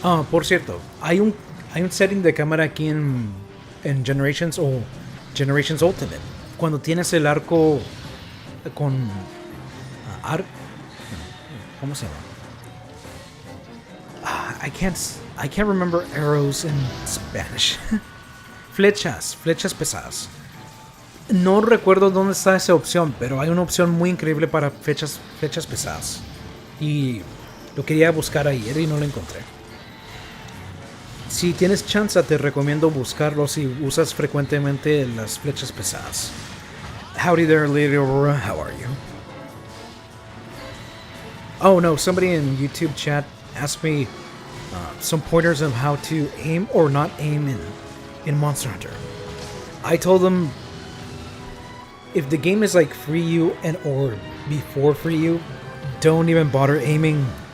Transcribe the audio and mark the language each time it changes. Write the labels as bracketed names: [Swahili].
[Spanish] Por cierto, hay un setting de cámara aquí en Generations o Generations Ultimate. Cuando tienes el arco con ¿cómo se llama? [English] I can't remember arrows in Spanish. [Spanish] flechas pesadas. No recuerdo dónde está esa opción, pero hay una opción muy increíble para flechas pesadas. Y lo quería buscar ayer y no lo encontré. Si tienes chance, te recomiendo buscarlo si usas frecuentemente las flechas pesadas. [English] Howdy there, Lady Aurora. How are you? Oh no, somebody in YouTube chat asked me some pointers of how to aim or not aim in Monster Hunter. I told them if the game is like Free You or before Free You, don't even bother aiming.